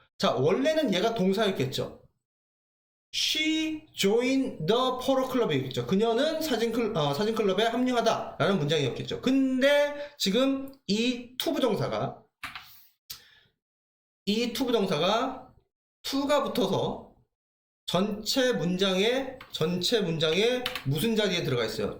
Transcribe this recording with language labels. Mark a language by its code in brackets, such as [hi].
[ko] 자, 원래는 얘가 동사였겠죠. [en] She joined the photo club [ko] 이겠죠. 그녀는 사진클럽에 합류하다 라는 문장이었겠죠. 근데 지금 이 투부정사가 이 투부정사가 to가 붙어서 전체 문장에 무슨 자리에 들어가 있어요?